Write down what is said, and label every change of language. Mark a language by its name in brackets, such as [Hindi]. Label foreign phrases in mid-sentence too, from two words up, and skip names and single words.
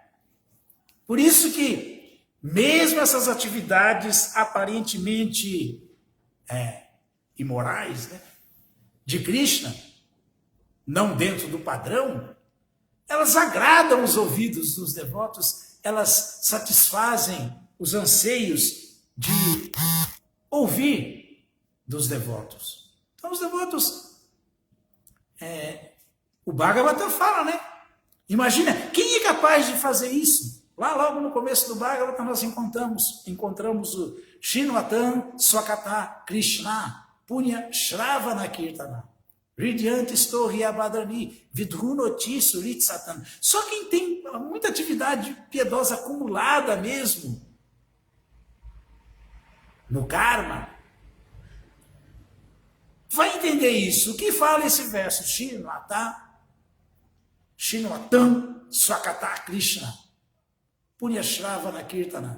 [Portuguese] Por isso que, mesmo essas atividades aparentemente imorais, né, de Krishna, não dentro do padrão, elas agradam os ouvidos dos devotos, elas satisfazem os anseios de ouvir dos devotos. Então os devotos, o Bhagavata fala, né? Imagina, quem é capaz de fazer isso? Lá logo no começo do Bhagavata nós encontramos o [Sanskrit] Shinvatan Swakata Krishna Punya Shravana Kirtana Ridhyant Stohi Abhadrani Vidhunoti Surit Satan. [Portuguese] Só quem tem muita atividade piedosa acumulada mesmo no karma vai entender isso. O que fala esse verso? [Sanskrit] Shinvatan Swakata Krishna Punya Shravana Kirtana.